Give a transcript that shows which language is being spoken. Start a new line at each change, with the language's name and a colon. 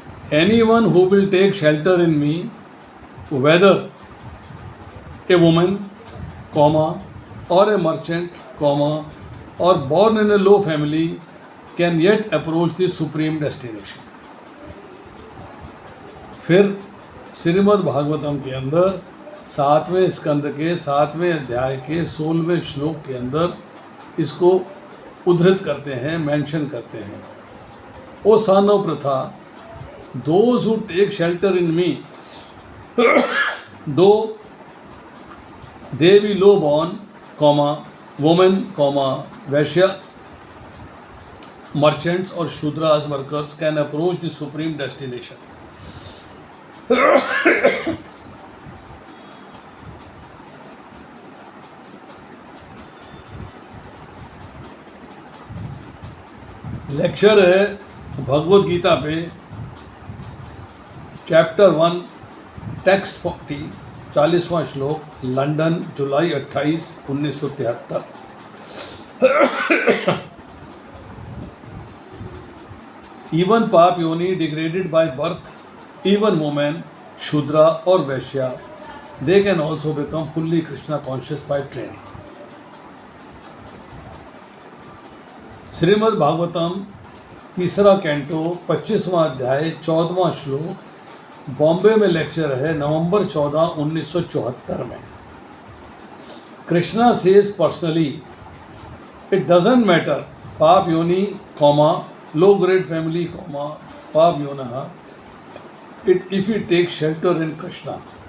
English: Anyone who will take shelter in me, whether a woman, comma, or a merchant, comma, or born in a low family, can yet approach the supreme destination.
Hindi: फिर श्रीमद् भागवतम के अंदर 7वें स्कंद के 7वें अध्याय के 16वें श्लोक के अंदर इसको उद्धृत करते हैं, मेंशन करते हैं।
English: O son of Pritha, those who take shelter in me, though they be low born, women, Vaishyas, merchants or Shudras workers can approach the supreme destination.
Hindi: Lecture है भगवद गीता पे, चैप्टर 1, टेक्स्ट 40वां श्लोक, लंदन, जुलाई 28, 1973।
English: Even पाप योनि degraded by birth, even women, Shudra or Vaishya, they can also become fully Krishna conscious by training.
Hindi: Shrimad Bhagavatam 3रा canto 25वां अध्याय 14वां श्लोक, बॉम्बे में lecture है नवंबर 14, 1974 में।
English: Krishna says personally, it doesn't matter पाप योनि, low grade family, पाप योनः, if you take shelter in Krishna.